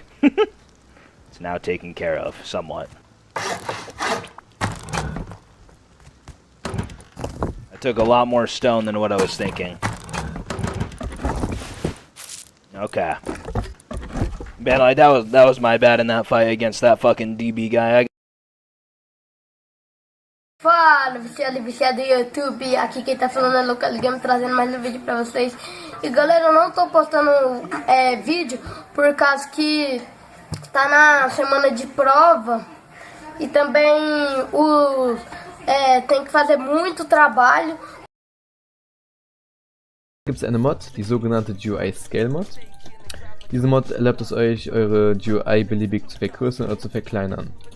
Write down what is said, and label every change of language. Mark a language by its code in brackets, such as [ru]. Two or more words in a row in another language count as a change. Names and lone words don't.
[en] It's now taken care of, somewhat. I took a lot more stone than what I was thinking. Okay. Man, like, that was my bad in that fight against that fucking DB guy. [pt] Fala, viciado do YouTube, aqui quem tá falando é Local Game, trazendo mais um vídeo pra vocês. E galera, eu não tô postando vídeo por causa que tá na semana de prova e também tem que fazer muito trabalho. [de] Gibt es eine Mod, die sogenannte GUI Scale Mod. Diese Mod erlaubt es euch, eure GUI beliebig zu vergrößern oder zu verkleinern.